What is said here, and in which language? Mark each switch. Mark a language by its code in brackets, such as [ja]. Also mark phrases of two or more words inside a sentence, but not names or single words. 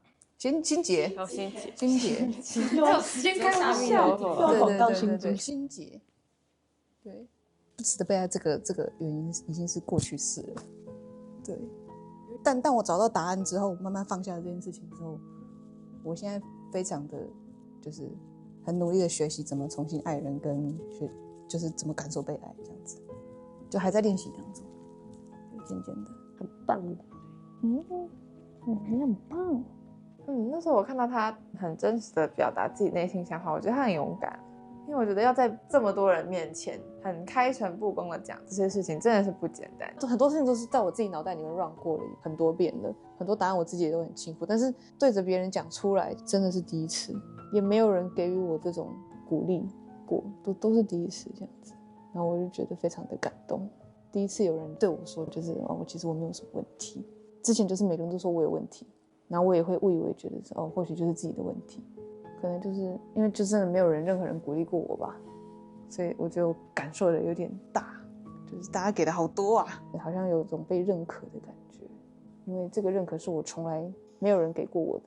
[zh] 心結，心結，有時間開玩笑，對，心結，對，不值得被愛這個原因已經是過去式了，對。但我找到答案之後，慢慢放下了這件事情之後，我現在非常的就是很努力的學習怎麼重新愛人，跟就是怎麼感受被愛，這樣子，就還在練習當中，漸漸的，很棒的，你很棒。那時候我看到他很真實的表達自己內心想法，我覺得他很勇敢。因為我覺得要在這麼多人面前很開誠布公的講這些事情，真的是不簡單。很多事情都是在我自己腦袋裡面 run 過了很多遍了，很多答案我自己也都很清楚，但是對着別人講出來真的是第一次，也沒有人給予我這種鼓勵過，都是第一次這樣子。然後我就覺得非常的感動，第一次有人對我說，就是其實我沒有什麼問題，之前就是每個人都說我有問題， 然後我也會誤以為覺得是或許就是自己的問題，可能就是因為就真的沒有任何人鼓勵過我吧，所以我就感受的有點大，就是大家給的好多啊，好像有種被認可的感覺，因為這個認可是我從來沒有人給過我的。